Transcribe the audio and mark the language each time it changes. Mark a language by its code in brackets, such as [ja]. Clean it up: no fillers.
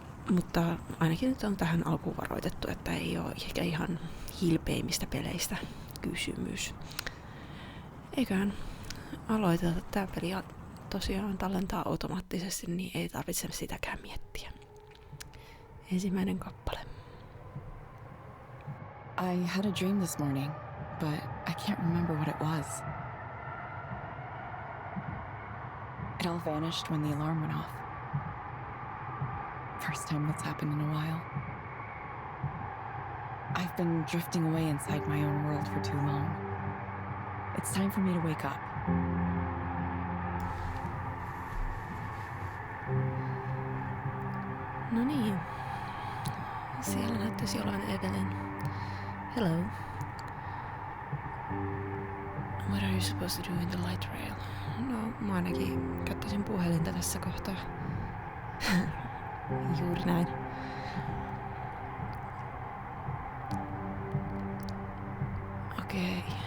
[fi] Mutta ainakin nyt on tähän alkuun varoitettu, että ei ole ehkä ihan hilpeimmistä peleistä kysymys. Eiköhän aloiteta tämä peli ja tosiaan tallentaa automaattisesti, niin ei tarvitse sitäkään miettiä. Ensimmäinen kappale. [en] I had a dream this morning, but I can't remember what it was. It all vanished when the alarm went off. First time that's happened in a while. I've been drifting away inside my own world for too long. It's time for me to wake up. [fi] No niin. Siellä näyttäisi olevan Evelyn. [en] Hello. What are you supposed to do in the light rail? [fi] No, mä ainakin käyttäisin puhelinta tässä kohtaa. Juuri näin. Okei.